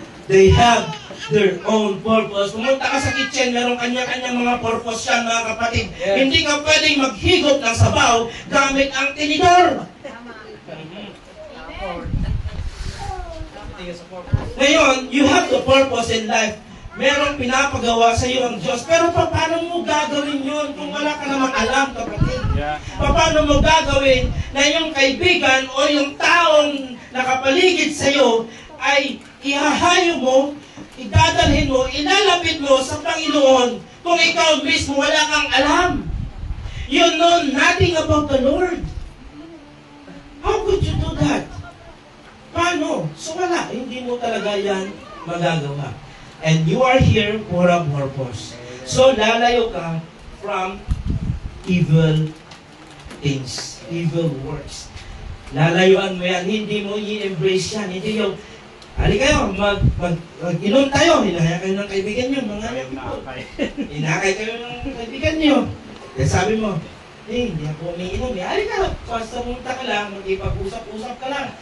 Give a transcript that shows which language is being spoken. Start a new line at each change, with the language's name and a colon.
English: They have their own purpose.
Filipino: Pumunta ka sa kitchen, meron kanya-kanyang mga purpose yan, mga kapatid.
English: Yes.
Filipino: Hindi ka pwedeng maghigop ng sabaw gamit ang tinidor.
English: Ngayon, you have the purpose in life.
Filipino: Merong pinapagawa sa iyo ang Diyos. Pero paano mo gagawin yun kung wala ka namang alam, kapatid?
English: Yeah.
Filipino: Paano mo gagawin na yung kaibigan o yung taong nakapaligid sa iyo ay ihahayo mo, idadalhin mo, ilalapit mo sa Panginoon kung ikaw mismo wala kang alam?
English: You know nothing about the Lord. How could you do that?
Filipino: Paano? So wala, hindi mo talaga yan magagawa.
English: And you are here for a purpose.
Filipino: So lalayo ka
English: from evil things, evil works.
Filipino: Lalayuan mo yan, hindi mo i-embrace yan, hindi yung, hali kayo, mag-inom tayo, hinahaya kayo ng kaibigan nyo, mga people. Hinakay kayo ng kaibigan nyo. Kaya sabi mo, hindi ako umiinom eh. Hali ka, basta munta ka lang, mag-ipag-usap-usap ka lang.